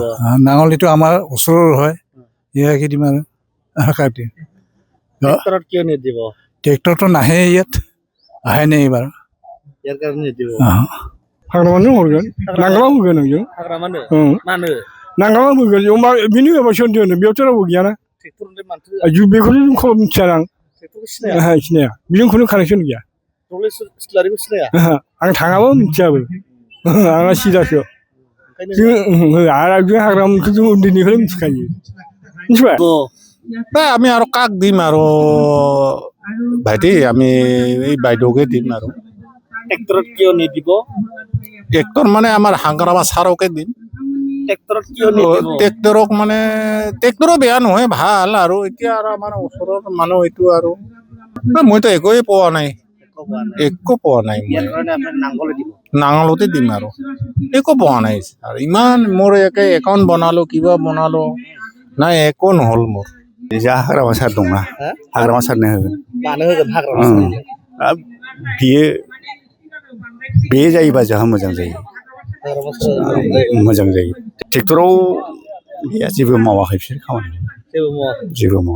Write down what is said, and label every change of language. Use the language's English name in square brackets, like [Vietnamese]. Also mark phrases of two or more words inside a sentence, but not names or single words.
[Assamese] নাঙলিটো আমাৰ ওচৰৰ হয় ইয়াকে দিম আৰু কাটি ট্ৰেক্টৰত কিয় নিদিব ট্ৰেক্টৰটো নাহে ইয়াত আহে নে এইবাৰ ইয়াৰ কাৰণে নিদিব [Bodo] হাগ্ৰামাनो হरगोन नांगोलाव होगोन नोंजों हाग्रामानो मानो नांगोलाव होगोन होमबा बिनि होबा सोरनि होनो बेयावथ' रावबो गैयाना ट्रेक्टरनि मानथो बेखौनो जों मिथिया आं ट्रेक्टरखौ सिनाया सिनाया बेजों खुनु कानेक्सन गैया दब्लाय सिलारिखौ सिनाया आं थाङाबो मिथियाबो आंना सिदासो जों हाग्रामाखौ जों उन्दैनिफ्राय मिथिखायो मिथिबाय [Assamese] আমি আৰু কাক দিম আৰু ভাইটি আমি এই বাইদেউকে দিম আৰু ট্ৰেক্টৰত কিয় নিদিব ট্ৰেক্টৰ মানে আমাৰ হাগ্ৰামা ছাৰকে দিম ট্ৰেক্টৰত কিয় নিদিব ট্ৰেক্টৰক মানে ট্ৰেক্টৰো বেয়া নহয় ভাল আৰু এতিয়া আৰু আমাৰ ওচৰৰ মানুহ এইটো আৰু মইতো একোৱে পোৱা নাই একো পোৱা নাই মই নাঙলতে দিম আৰু একো পোৱা নাই আৰু ইমান মোৰ একে একাউণ্ট বনালো কিবা বনালো নাই একো নহ'ল মোৰ [Bodo] जा हाग्रामा सार दंना हाग्रामा सारनो होगोन मानो होगोन हाग्रामा बे जायोबा जोंहा मोजां जायो मोजां जायो ट्रेक्टराव गैया जेबो मावाखै बिसोर खामानि जेबो मावा